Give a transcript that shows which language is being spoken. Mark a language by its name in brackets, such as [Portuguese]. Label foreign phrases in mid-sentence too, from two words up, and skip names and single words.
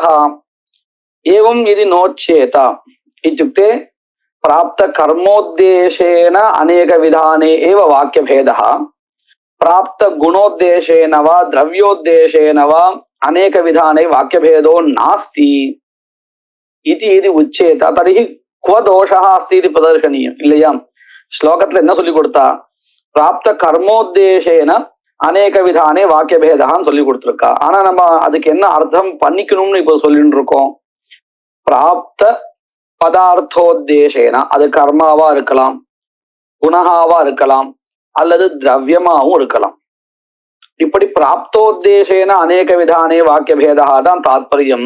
[Sanskrit] एवं यदि नोच्येत इत्युक्ते प्राप्त कर्मोद्देशेन अनेकविधाने एव वाक्यभेदः, प्राप्त गुणोद्देशेन वा द्रव्योद्देशेन वा अनेकविधाने वाक्यभेदो नास्ति इति यदि उच्येत तर्हि क्व दोषः अस्ति इति प्रदर्शनीयम् इल्लैया? [Tamil] श्लोकत्तुल என்ன சொல்லி கொடுத்தா? [Sanskrit] प्राप्त कर्मोद्देशेन अनेकविधाने वाक्यभेदाன்னு [Tamil] சொல்லி கொடுத்திருக்கா. ஆனா நம்ம அதுக்கு என்ன அர்த்தம் பண்ணிக்கணும்னு இப்போ சொல்லிட்டு இருக்கோம். [Sanskrit] प्राप्त पदार्थोद्देशेन, [Tamil] அது கர்மாவா இருக்கலாம், குணஹாவா இருக்கலாம், அல்லது திரவியமாவும் இருக்கலாம். இப்படி [Sanskrit] प्राप्तोद्देशेन अनेक विधाने वाक्यभेदा [Tamil] தான் தாத்பரியம்.